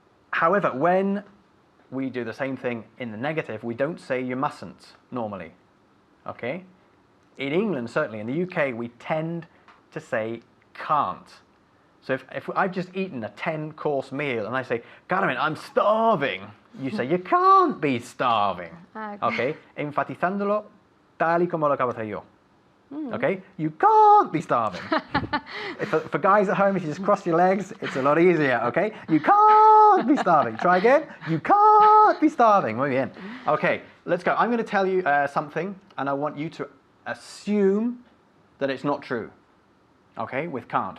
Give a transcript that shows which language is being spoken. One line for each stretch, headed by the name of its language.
English: However, when we do the same thing in the negative, we don't say you mustn't normally. Okay? In England, certainly, in the UK, we tend to say can't. So if I've just eaten a 10-course meal and I say, Carmen, I'm starving, you say, you can't be starving. Okay?
Spanish: Enfatizándolo tal y como lo acabo de hacer yo.
English: Okay? You can't be starving. For guys at home, if you just cross your legs, it's a lot easier, okay? You can't be starving. Try again. You can't be starving.
Spanish: Muy bien.
English: Okay, let's go. I'm going to tell you something, and I want you to assume that it's not true. Okay, with can't.